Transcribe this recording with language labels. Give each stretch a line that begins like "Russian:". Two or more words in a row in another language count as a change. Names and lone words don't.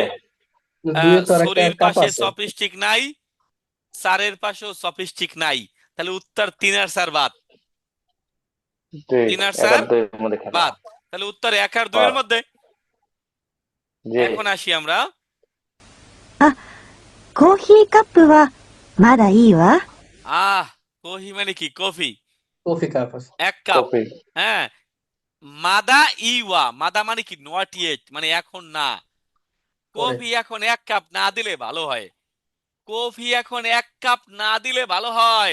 Bangla: দুইয়ে, দুইয়ে তো আর একটা ছুরির কাপ পাশে আছে চপস্টিক নাই, চারের পাশেও চপস্টিক নাই। তাহলে উত্তর 3 আর 4 বাদ, দুই। 3 আর এক 4 আর দুইয়ের মধ্যে খেলা। বাদ। তাহলে উত্তর 1 আর 2 এর বাদ। মধ্যে। জি। এখন আসি আমরা,
Japanese: コーヒーカップはまだいいわ。
Bangla: কফি মানে কি কফি, কফি কাপ আছে 1 কাপ। কপি। হ্যাঁ,
Japanese: まだいいわ,
Bangla: মাদা মানে কি
English: not yet,
Bangla: মানে এখন না। পরে কফি এখন 1 কাপ না দিলে ভালো হয়, কফি এখন 1 কাপ না দিলে ভালো হয়।